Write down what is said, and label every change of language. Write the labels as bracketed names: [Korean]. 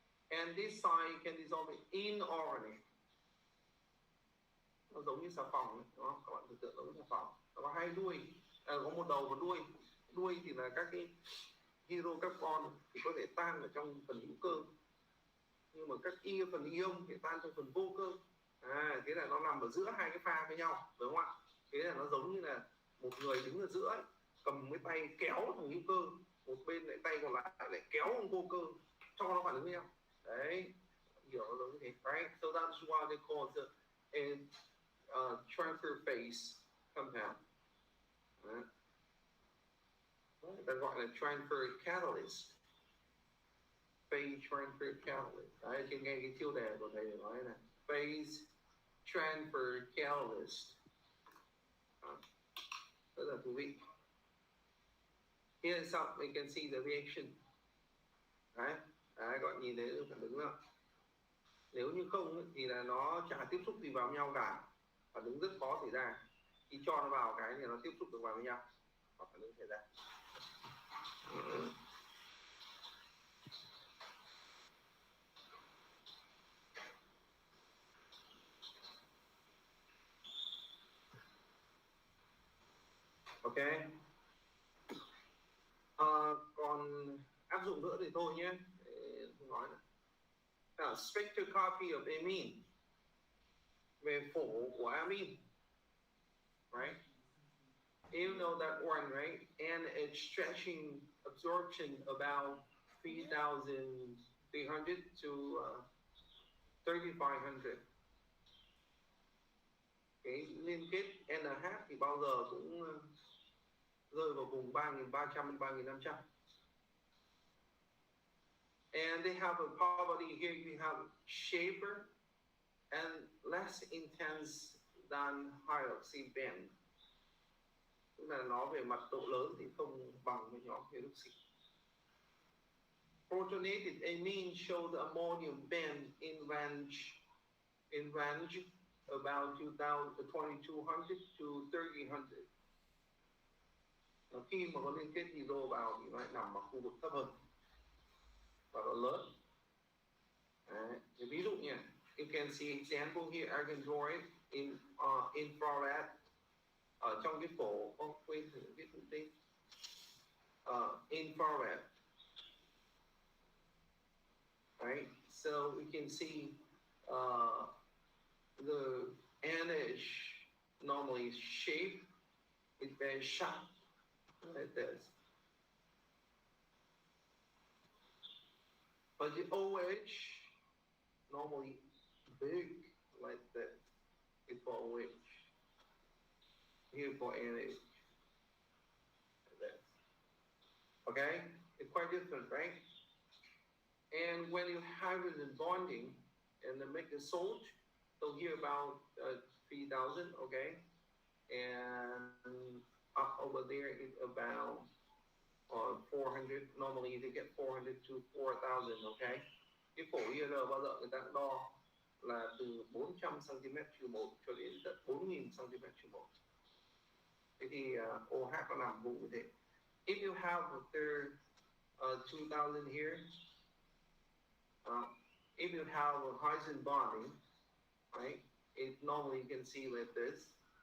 [English] And this side can dissolve in inorganic. [Vietnamese] Nó giống như xà phòng ấy, đúng không? Các bạn tưởng tượng giống như xà phòng. Nó có hai đuôi, có một đầu và đuôi. Đuôi thì là các cái hydrocarbon thì có thể tan ở trong phần hữu cơ, nhưng mà các phần ion thì tan trong phần vô cơ. Thế là nó nằm ở giữa hai cái pha với nhau, đúng không ạ? Thế là nó giống như là một người đứng ở giữa ấy, cầm cái tay kéo thằng hữu cơ, một bên lại tay còn lại kéo thằng vô cơ cho nó phản ứng với nhau. Đấy, hiểu nó giống như thế, right? [English] So that's why they call it a transfer phase compound. [Vietnamese] Người ta gọi là transfer catalyst. Phase transfer catalyst. Đấy, trên ngay cái tiêu đề của thầy nói này. [English] Phase transfer catalyst. [Vietnamese] Rất là thú vị. [English] Here's how we can see the reaction. [Vietnamese] Đấy, các bạn nhìn thấy phản ứng không? Nếu như không thì là nó chả tiếp xúc gì vào nhau cả, phản ứng rất khó xảy ra. Khi cho nó vào cái thì nó tiếp xúc được vào với nhau, và phản ứng xảy ra. Ok. Còn áp dụng nữa thì thôi nhé, không nói nữa. [English] Now, spectroscopy of amine, [Vietnamese] về phổ của amine, [English] right? You know that one, right? And it's stretching absorption about 3,300 to 3,500. [Vietnamese] Cái liên kết NH thì bao giờ cũng rơi vào vùng 3.300 đến 3.500. [English] And they have a property here, you have shaper and less intense than hydroxy band. [Vietnamese] Tức là nó về mặt độ lớn thì không bằng với nhóm hydroxy. [English] For protonated amine show the ammonium band in range about 2200 to 3000. [Vietnamese] Khi mà có liên kết hydro vào thì nó lại nằm ở khu vực thấp hơn và nó lớn. Đấy. Ví dụ như [English] you can see example here argon chloride in infrared [Vietnamese] ở trong cái phổ quên thử cái thông tin infrared. [English] Right, so we can see the NH normally shape is very sharp like this, but the OH normally big like this. It's for OH. Here for NH. Like this. Okay, it's quite different, right? And when you hydrogen bonding and then make a salt, so here about 3000, okay, and up over there is about 400. Normally they get 400 to 4000, okay. [Vietnamese] Cái phổ IR bao giờ người ta đo là từ 400 cm/1 cho đến tận 4000 cm/1. Thế thì OH nó nằm vùng như thế. [English] If you have their 2000 here, if you have a hydrogen bonding, right, it normally you can see like this.